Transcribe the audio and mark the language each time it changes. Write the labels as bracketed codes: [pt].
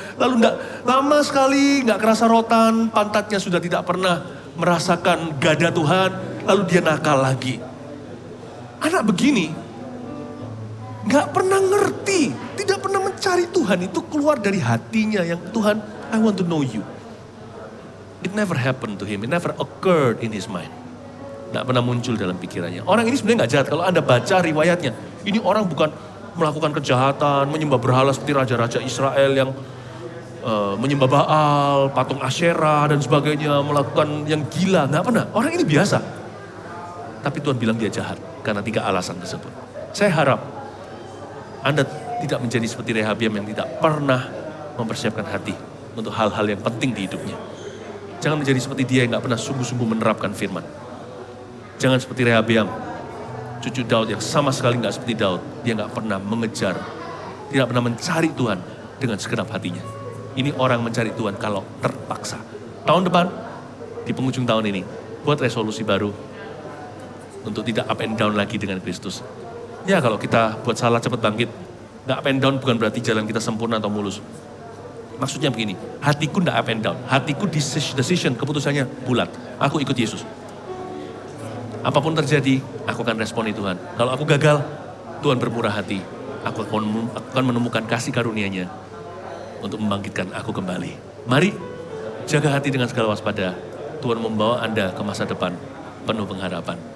[id] Lalu lama sekali, gak kerasa rotan, pantatnya sudah tidak pernah merasakan gada Tuhan. Lalu dia nakal lagi. Anak begini, gak pernah ngerti, tidak pernah mencari Tuhan. Itu keluar dari hatinya yang Tuhan, [en] I want to know you. It never happened to him, it never occurred in his mind. [id] Gak pernah muncul dalam pikirannya. Orang ini sebenarnya gak jahat. Kalau Anda baca riwayatnya, ini orang bukan melakukan kejahatan, menyembah berhala seperti raja-raja Israel yang menyembah Baal, patung Asyera dan sebagainya, melakukan yang gila. Gak pernah. Orang ini biasa. Tapi Tuhan bilang dia jahat karena 3 alasan tersebut. Saya harap Anda tidak menjadi seperti Rehabeam yang tidak pernah mempersiapkan hati untuk hal-hal yang penting di hidupnya. Jangan menjadi seperti dia yang gak pernah sungguh-sungguh menerapkan firman. Jangan seperti Rehabeam, cucu Daud yang sama sekali gak seperti Daud. Dia gak pernah mengejar, tidak pernah mencari Tuhan dengan segenap hatinya. Ini orang mencari Tuhan kalau terpaksa. Tahun depan, di penghujung tahun ini, buat resolusi baru untuk tidak [en] up and down [id] lagi dengan Kristus. Ya kalau kita buat salah cepat bangkit. Gak [en] up and down [id] bukan berarti jalan kita sempurna atau mulus. Maksudnya begini, hatiku gak [en] up and down. [id] Hatiku decision, keputusannya bulat. Aku ikut Yesus. Apapun terjadi, aku akan responi Tuhan. Kalau aku gagal, Tuhan bermurah hati. Aku akan menemukan kasih karunia-Nya untuk membangkitkan aku kembali. Mari, jaga hati dengan segala waspada. Tuhan membawa Anda ke masa depan penuh pengharapan.